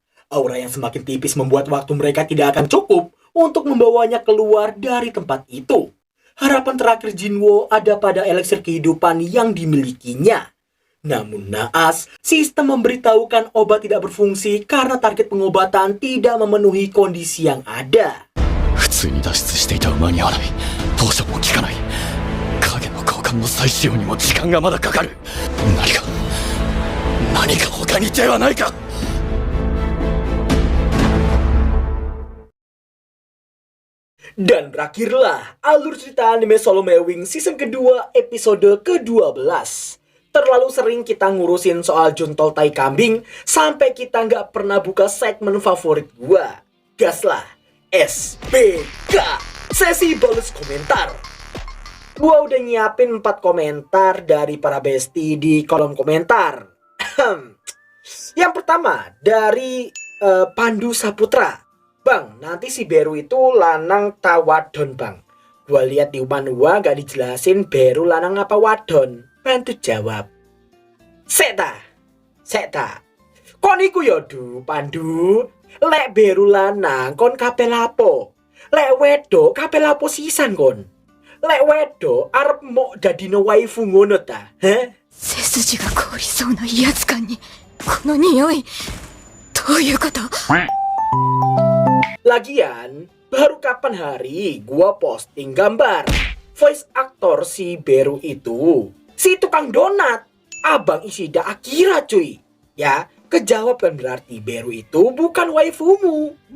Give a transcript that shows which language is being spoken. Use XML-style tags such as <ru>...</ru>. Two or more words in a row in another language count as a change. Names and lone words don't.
<id>Aura yang semakin tipis membuat waktu mereka tidak akan cukup untuk membawanya keluar dari tempat itu. Harapan terakhir Jinwo ada pada eliksir kehidupan yang dimilikinya. Namun naas, sistem memberitahukan obat tidak berfungsi karena target pengobatan tidak memenuhi kondisi yang ada.</id> <ja>普通に脱出していた馬に合わない。ポーションも効かない。影の交換の再使用にも時間がまだかかる。何か他に手はないか。</ja> <id>Dan berakhirlah alur cerita anime Solo Mewing season kedua episode ke-12. Terlalu sering kita ngurusin soal jontol tai kambing sampai kita nggak pernah buka segmen favorit gua. Gas lah, SBK, sesi balas komentar. Gua udah nyiapin 4 komentar dari para bestie di kolom komentar. Yang pertama dari Pandu Saputra. Bang, nanti si Beru itu</id> <jv>lanang tawadon</jv> <id>bang. Gua lihat di manhwa gak dijelasin Beru</id> <jv>lanang apa wadon.</jv> <id>Bantu jawab.</id> <jv>Seta. Kon iku yodu Pandu. Lek Beru lanang kon kabeh lapo. Lek wedok kabeh lapo sisan kon. Lek wedok arep mok dadine waifu ngono ta? Heh?</jv> <ja>背筋が凍りそうな威圧感にこの匂いどういうこと</ja> <id>Lagian, baru kapan hari gua posting gambar</id> <en>voice actor</en> <id>si Beru itu, si tukang donat, Abang Ishida Akira cuy. Ya, kejawab kan berarti Beru itu bukan waifumu.</id>